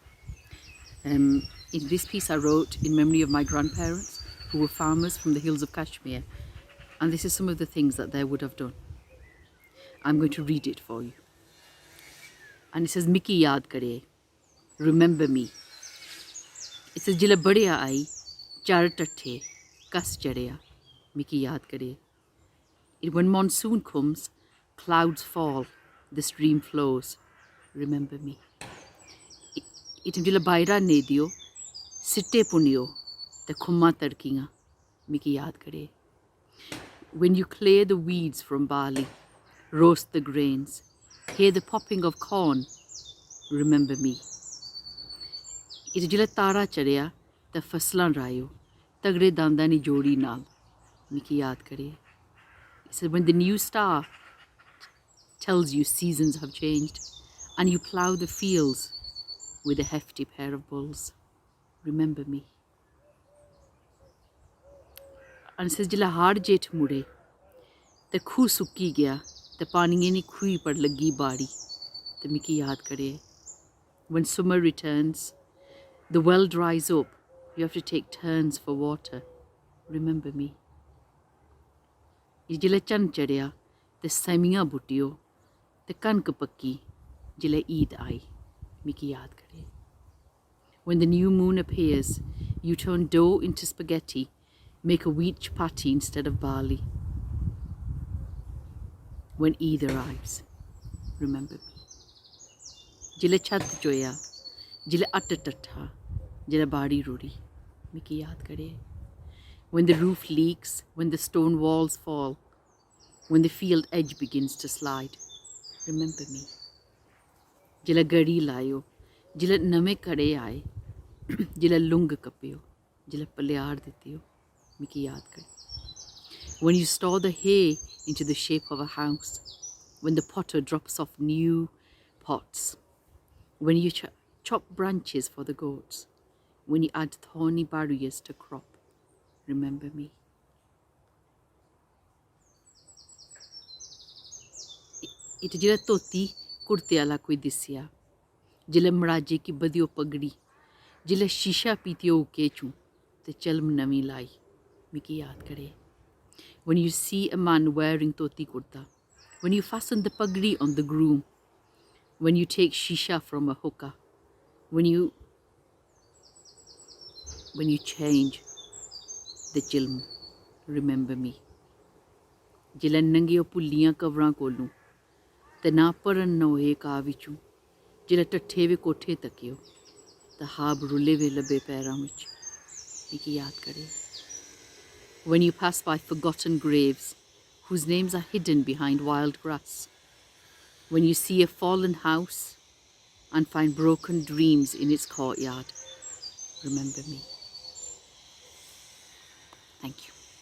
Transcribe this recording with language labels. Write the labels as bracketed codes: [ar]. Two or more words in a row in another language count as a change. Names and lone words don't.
[en] In this piece I wrote in memory of my grandparents, who were farmers from the hills of Kashmir, and this is some of the things that they would have done. I'm going to read it for you. And it says, [doi] "मिगी याद करे, [en] remember me." It says, [doi] "जिला बद्दया आई, छर तट्ठे, कस्स चढ़या, मिगी याद करे." [en] When monsoon comes, clouds fall, the stream flows, remember me. [doi] ते जिला बैरा ने दियो, सिट्टे पुन्नयो, ते खुम्मा तड़किंगा, मिगी याद करे. [en] When you clear the weeds from barley, roast the grains, hear the popping of corn, remember me. [doi] ते जिला तारा चढ़या, ते फसलां रायो, तगड़े दंदानी जोड़ी नाल, मिगी याद करे. [en] It said, when the new star tells you seasons have changed and you plough the fields with a hefty pair of bulls, remember me. [doi] And it says, "जिला हाड़ जेठ मुड़े, ते खू सुक्की गया, ते पानी नी खूई पर लगी बारी, ते मिगी याद करे." [en] When summer returns, the well dries up, you have to take turns for water, remember me. [doi] जिला चन्न चढ़या, ते सेमियां बट्टियो, ते कणक पक्की, जिला ईद आई, मिगी याद करे. [en] When the new moon appears, you turn dough into spaghetti, make a wheat chapati instead of barley. When Eid arrives, remember me. [doi] जिला छत चोया, जिला अट्ट तट्ठा, जिला बन्नी रुड़ी, मिगी याद करे. [en] When the roof leaks, when the stone walls fall, when the field edge begins to slide, remember me. [doi] जिला गड्डी लायो, जिला नमे कड़े आए, जिला लुंग कप्पयो, जिला पल्यार दित्तियो, मिगी याद करे. [en] When you store the hay into the shape of a house, when the potter drops off new pots, when you chop branches for the goats, when you add thorny barriers to crop, remember me. [doi] ते जिला टोटी कुर्ते आला कोई दिस्सया, जिला म्हाजे की बद्धियो पगड़ी, जिला शीशा पीतियो केचू, ते चिलम नमी लाई, मिगी याद करे. [en] When you see a man wearing toti kurta, when you fasten the pagdi on the groom, when you take shisha from a hookah, when you when you change the chilm, remember me. [doi] जिल्लै नंगियो पुल्लियां कवरां कोलूं ते ना भरन न होए घाऽ बिच्चूं जिल्लै टट्ठे वे कोठे तक्केओ ते हाब रुले वे लब्बे पैरां बिच मिगी याद करे. [en] When you pass by forgotten graves whose names are hidden behind wild grass, when you see a fallen house and find broken dreams in its courtyard, remember me. Thank you.